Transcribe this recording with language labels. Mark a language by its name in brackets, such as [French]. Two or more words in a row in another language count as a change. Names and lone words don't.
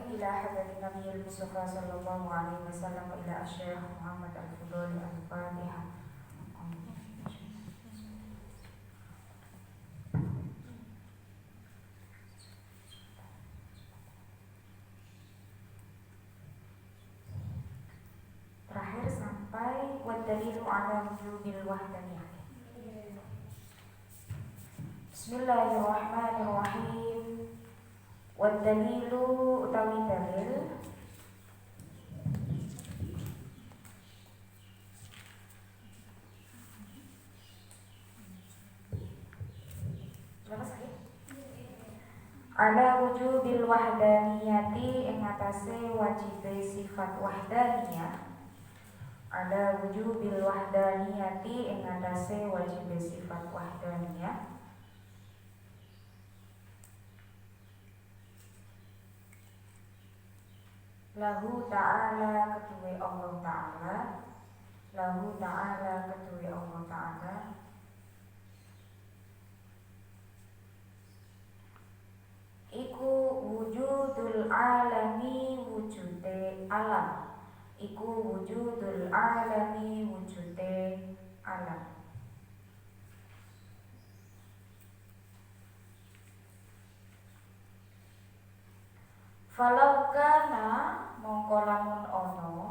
[Arabic] إلى حضرة النبي المصطفى صلى الله عليه وسلم وإلى شيخ محمد الفضالي الفاتحة. [Indonesian] Terakhir sampai [Arabic] والدليل على وجوب الوحدانية. بسم الله الرحمن الرحيم. [Javanese] Wadalilu utawi [Arabic] دليل على وجوب الوحدانية [Javanese] ing atase wajibe sifat wahdaniyah. [Arabic] على وجوب الوحدانية [Javanese] ing atase wajibe sifat wahdaniyah. [Arabic] له تعالى [Javanese] ketuwe Allah ta'ala. [Arabic] له تعالى [Javanese] ketuwe Allah ta'ala. Iku [Arabic] وجود العالم [Javanese] wujude alam. Iku [Arabic] وجود العالم [Javanese] wujude alam. [Arabic] فلو كان [Javanese] mongko lamun ono.